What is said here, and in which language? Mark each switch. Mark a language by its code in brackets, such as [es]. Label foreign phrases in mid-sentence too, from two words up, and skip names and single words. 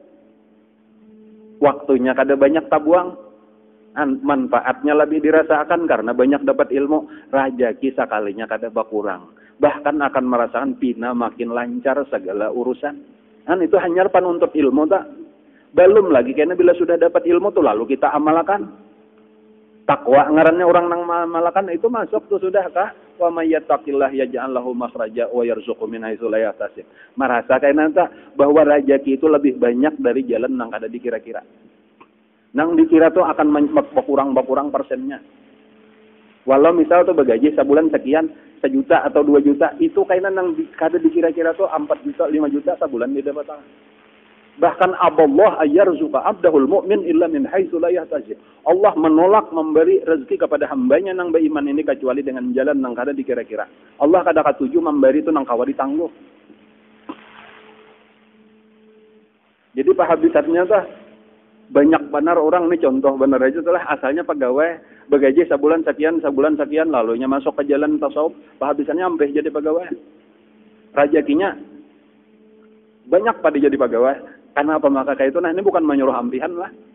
[bjn] waktunya kada banyak tabuang manfaatnya lebih dirasakan karena banyak dapat ilmu rajaki sekalinya kada berkurang bahkan akan merasakan pina makin lancar segala urusan itu hanya penuntut ilmu tak belum lagi karena bila sudah dapat ilmu tuh lalu kita amalkan takwa ngarannya orang nang amalkan itu masuk tuh sudah kah [ar] ومن يتق الله يجعل له مخرجا ويرزقه من حيث لا يحتسب [bjn] merasa kayak bahwa rajaki itu lebih banyak dari jalan nang kada dikira-kira nang dikira tuh akan berkurang persennya. Walau misal tuh bagaji sebulan sekian, 1 juta atau 2 juta, itu kayaknya nang kada dikira-kira tuh 4 juta, 5 juta sebulan dia dapat. [ar] Bahkan Allah أن يرزق عبده المؤمن إلا من حيث لا يحتسب. [bjn] Allah menolak memberi rezeki kepada hambanya nang beriman ini kecuali dengan jalan nang kada dikira-kira. Allah kada katuju memberi itu nang kawa ditangguh. Jadi pahabisatnya tuh banyak benar orang nih contoh benar aja telah asalnya pegawai begaji sebulan sekian lalunya masuk ke jalan tasawuf pahabisannya sampai jadi pegawai rajakinya banyak pada jadi pegawai karena apa maka kayak itu nah ini bukan menyuruh ampihan lah